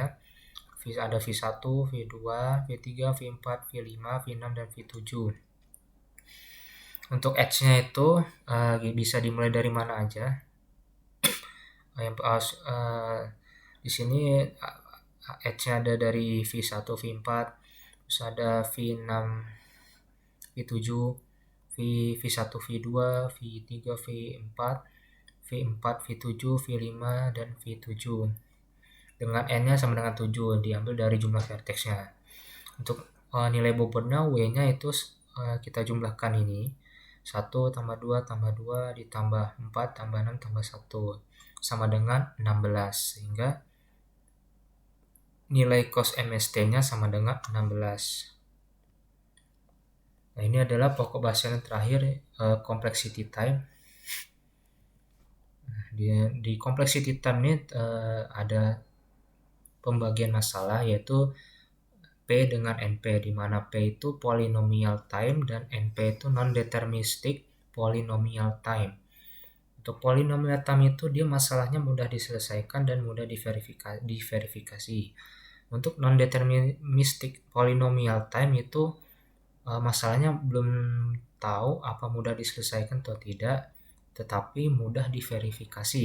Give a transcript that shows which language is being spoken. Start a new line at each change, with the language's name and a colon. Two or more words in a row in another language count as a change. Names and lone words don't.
Indonesian: Ada V1, V2, V3, V4, V5, V6, dan V7. Untuk edge-nya itu bisa dimulai dari mana aja. Di sini edge-nya ada dari V1, V4, terus ada V6, V7, V1, V2, V3, V4, V4, V7, V5, dan V7. Dengan N-nya sama dengan 7, diambil dari jumlah vertexnya. Untuk nilai bobotnya, W-nya itu kita jumlahkan ini. 1 tambah 2 tambah 2 ditambah 4 tambah 6 tambah 1 sama dengan 16. Sehingga nilai cos MST-nya sama dengan 16. Nah, ini adalah pokok bahasan yang terakhir,
English: complexity time.
Indonesian: Di
English: complexity time
Indonesian: ini ada pembagian masalah yaitu P dengan NP, di mana P itu
English: polynomial time
Indonesian: dan NP itu
English: non-deterministic polynomial time.
Indonesian: Untuk
English: polynomial time
Indonesian: itu dia masalahnya mudah diselesaikan dan mudah diverifikasi. Untuk
English: non-deterministic polynomial time
Indonesian: itu masalahnya belum tahu apa mudah diselesaikan atau tidak, tetapi mudah diverifikasi.